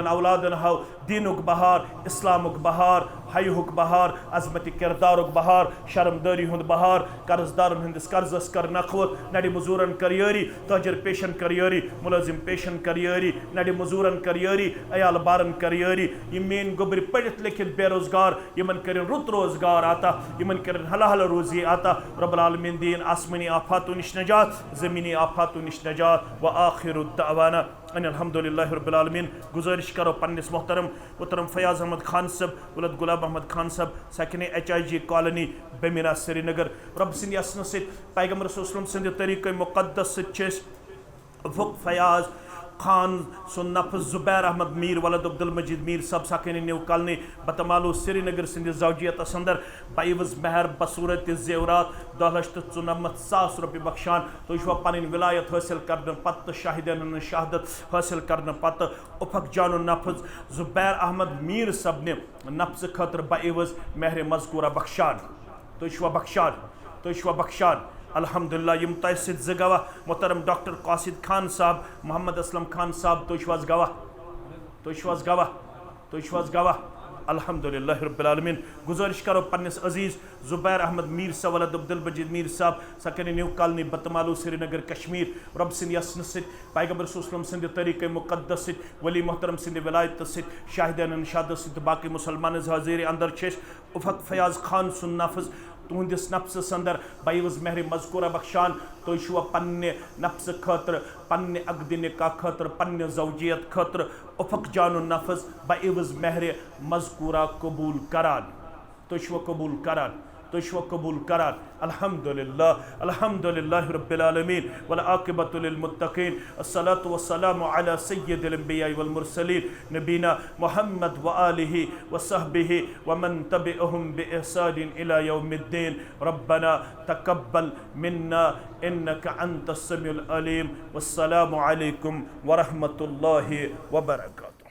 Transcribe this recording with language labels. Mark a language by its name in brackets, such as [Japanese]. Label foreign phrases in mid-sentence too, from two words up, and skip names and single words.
[Kashmiri] औलादन हाव दीनुक बहार इस्लामुक बहार हयुक बहार अजमत किरदारुक बहार शर्मदारी हुंद बहार कर्जदारन हंदिस कर्जस कर नखवत नड़ी मजूरन कर यारी ताजर पेशन कर यारी मुलाजिम पेशन कर यारी नड़ी मजूरन कर यारी अयाल बारन कर यारी ये मेन गोबर पढ़ित लिखित बेरोजगार यमन कर रुत रोजगार आता यमन कर हलाहल रोजी आता [Arabic] رب العالمين [Kashmiri] दीन आसमानी आफातों निश नजात ज़मीनी आफातों निश नजात [Arabic] وآخر دعوانا الحمد لله رب العالمين. [Kashmiri] गुजारिश करो पन्निस मोहतरम फयाज अहमद खान साहब वलद गुलाम अहमद खान साहब सकिन HIG कॉलोनी बेमिना श्रीनगर रब सिंद यसन सित पैगंबर रसूल सिंद तरीक़े मुक़द्दस सित वुक फयाज खान सुन नफ्स जुबैर अहमद मीर वलद अब्दुल मजीद मीर सब सकिन न्यू कॉलोनी बतमालू श्रीनगर सिंद जौजियत अंदर बाइवज महर बसूरत जेवरात 2,94,000 रुपये बख्शान तो पन विलायत हासिल कर पत शाहिदन शहादत हासिल कर पत उफक जान नफ्स जुबैर अहमद मीर सब ने नफ्स खतर बाइवज महर मजकूरा बख्शान तो बख्शान अल्हम्दुलिल्लाह यम तहसिद ज गवाह मोहतरम डॉक्टर कासिद खान साहब मोहम्मद असलम खान साहब तो गवाह [Arabic] الحمد لله رب العالمين. [Kashmiri] गुजारिश करो पन्निस अजीज जुबैर अहमद मीर साहब वलद अब्दुल मजीद मीर साहब सकिन न्यू कॉलोनी बतमालू श्रीनगर कश्मीर रब सिंद यसन सित पैगंबर रसूल सिंद तरीक़े मुक़द्दस सित वली मोहतरम सिंद विलायत सित शाहिदान शहादत सित बाकी मुसलमान हाजिर अंदर छेश उफक फयाज खान सुन नफ्स तुहंदिस नफ्स अंदर बाइवज महर मजकूरा बख्शान तो पन्ने नफ्स खतर पन्ने अगद निकाह खतर पन्ने जौजियत खतर उफक जान नफ्स बाइवज महर मजकूरा कबूल करान तो कबूल करान [Arabic] الحمد لله رب العالمين والعاقبة للمتقين الصلاة والسلام على سيد الأنبياء والمرسلين نبينا محمد وآله وصحبه ومن تبعهم بإحسان إلى يوم الدين ربنا تقبل منا إنك أنت السميع العليم والسلام عليكم ورحمة الله وبركاته.